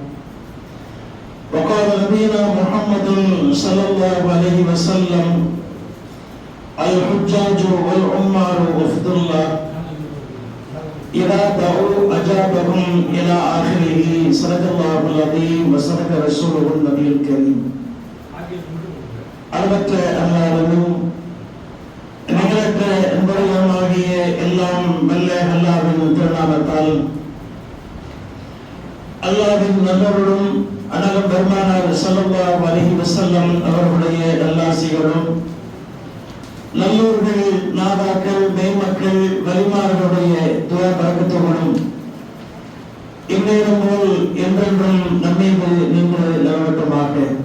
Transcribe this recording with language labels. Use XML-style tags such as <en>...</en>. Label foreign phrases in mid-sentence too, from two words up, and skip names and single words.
<ar>وقال نبينا محمد صلى الله عليه وسلم: الحجاج والعمار وفد الله إذا دعوا أجابهم إلى آخره. صدق الله العظيم وصدق رسوله النبي الكريم.</ar> <ta>அளவற்ற அல்லாஹ்வும் நிகழற்ற அன்பர்களாகிய எல்லாம் வல்ல அல்லாஹ்வின் திருநாமத்தால் அல்லாஹ்வின் நல்லருளும் அனலம் பெருமானார்</ta> <ar>صلى الله عليه وسلم</ar> <ta>அவர்களுடைய நல்லாசிகளும் நல்லோர்கள், நாதாக்கள், மேய்மக்கள், வலிமார்களுடைய துஆ பரக்கத்துகளும் இந்நேரம் போல் என்றென்றும் நம்மீது நின்று நிலவட்டுமாக.</ta>